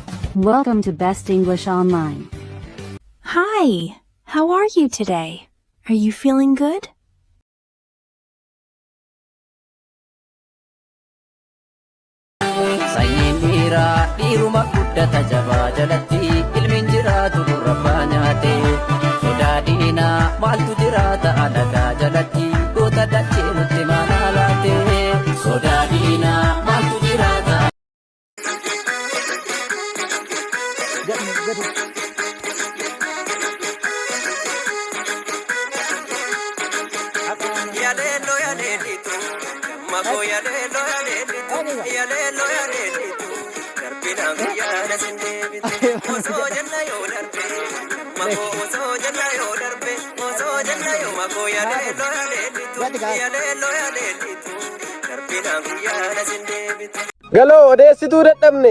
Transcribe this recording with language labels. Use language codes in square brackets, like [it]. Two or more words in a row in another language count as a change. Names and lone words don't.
[en] Welcome to Best English Online. Hi, how are you today? Are you feeling good? [om] Sanyiin dhiiraa dhiiruma guddata jabaa jalatti ilmiin jiraatu gurrabbaa nyaate sodaa diinaa maaltu jiraata alagaa jalatti goota dachee nutti maanaa laate sodaa diinaa maaltu jiraata. Yalelo yalelitu, mako yalelo yalelitu, yalelo yalelitu. Darbina guyyaana sindeebitu, osoo janna yoo darbe, mako osoo janna yoo darbe, osoo janna yoo mako yalelo yalelitu, yalelo yalelitu. Darbina guyyaana sindeebitu. Galoo odeessituu dadhabne.